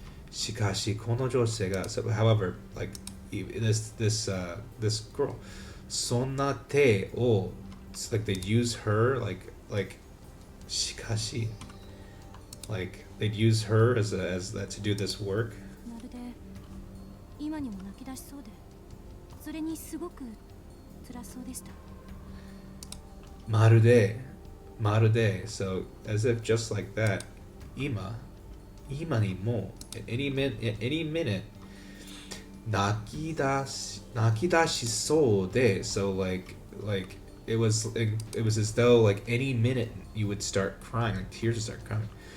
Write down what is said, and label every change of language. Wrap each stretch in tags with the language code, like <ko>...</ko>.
<ja>しかしこの女性が</ja> <en>so, however, like this girl</en> <ja>そんな手を</ja> <en>it's like they'd use her like</en> <ja>しかし</ja> <en>like they'd use her as that to do this work.</en> <ja>まるで今にも泣き出しそうで、それにすごく辛そうでした。まるで</ja> <en>so as if just like that</en> <ja>今にも</ja> <en>at any minute</en> <ja>泣き出しそうで</ja> <en>so like it was as though like any minute you would start crying, like tears would start coming.</en>